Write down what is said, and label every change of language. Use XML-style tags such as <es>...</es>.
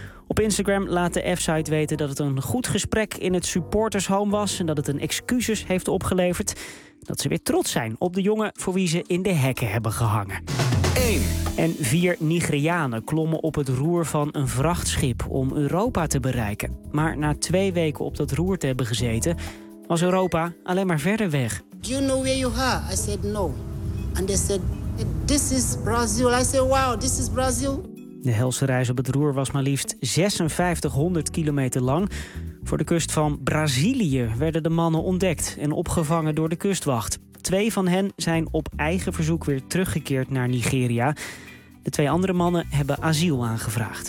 <nl>Op Instagram laat de F-site weten dat het een goed gesprek in het supportershome was en dat het een excuses heeft opgeleverd. Dat ze weer trots zijn op de jongen voor wie ze in de hekken hebben gehangen. 1. En 4 Nigerianen klommen op het roer van een vrachtschip om Europa te bereiken. Maar na 2 weken op dat roer te hebben gezeten, was Europa alleen maar verder weg.</nl> <en>Do you know where you are? I said no. And they said, this is Brazil. I said, wow, this is Brazil.</en> <nl>De helse reis op het roer was maar liefst 5600 kilometer lang. Voor de kust van Brazilië werden de mannen ontdekt en opgevangen door de kustwacht. 2 van hen zijn op eigen verzoek weer teruggekeerd naar Nigeria. De 2 andere mannen hebben asiel aangevraagd.</nl>